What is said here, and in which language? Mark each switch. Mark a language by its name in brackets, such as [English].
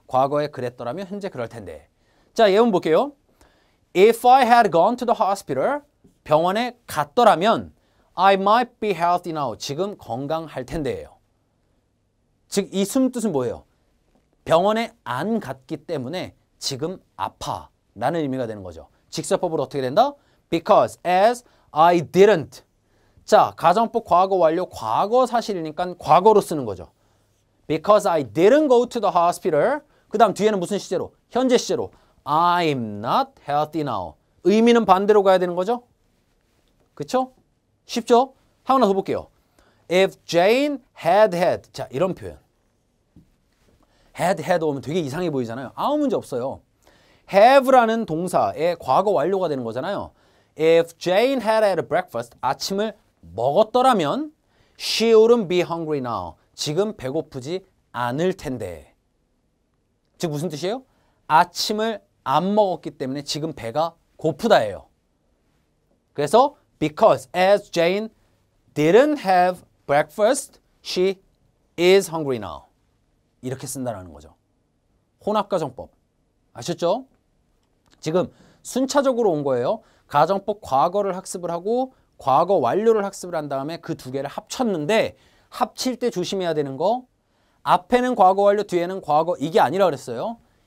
[Korean] 과거에 그랬더라면 현재 그럴 텐데. 자, 예문 볼게요. [English] If I had gone to the hospital, [Korean] 병원에 갔더라면 [English] I might be healthy now. [Korean] 지금 건강할 텐데예요. 즉 이 숨뜻은 뭐예요? 병원에 안 갔기 때문에 지금 아파 라는 의미가 되는 거죠. 직설법으로 어떻게 된다? [English] Because as I didn't. [Korean] 자, 가정법 과거 완료, 과거 사실이니까 과거로 쓰는 거죠. [English] Because I didn't go to the hospital. [Korean] 그 다음 뒤에는 무슨 시제로? 현재 시제로. [English] I'm not healthy now. [Korean] 의미는 반대로 가야 되는 거죠. 그쵸? 쉽죠? 하나 더 볼게요. [English] If Jane had. [Korean] 자, 이런 표현. had 오면 되게 이상해 보이잖아요. 아무 문제 없어요. have라는 동사의 과거 완료가 되는 거잖아요. [English] If Jane had had breakfast, [Korean] 아침을 먹었더라면 [English] she wouldn't be hungry now. [Korean] 지금 배고프지 않을 텐데. 즉 무슨 뜻이에요? 아침을 안 먹었기 때문에 지금 배가 고프다예요. 그래서 [English] because as Jane didn't have breakfast, she is hungry now. [Korean] 이렇게 쓴다는 거죠. 혼합가정법. 아셨죠? 지금 순차적으로 온 거예요. 가정법 과거를 학습을 하고 과거 완료를 학습을 한 다음에 그 두 개를 합쳤는데, 합칠 때 조심해야 되는 거, 앞에는 과거 완료, 뒤에는 과거, 이게 아니라 그랬어요.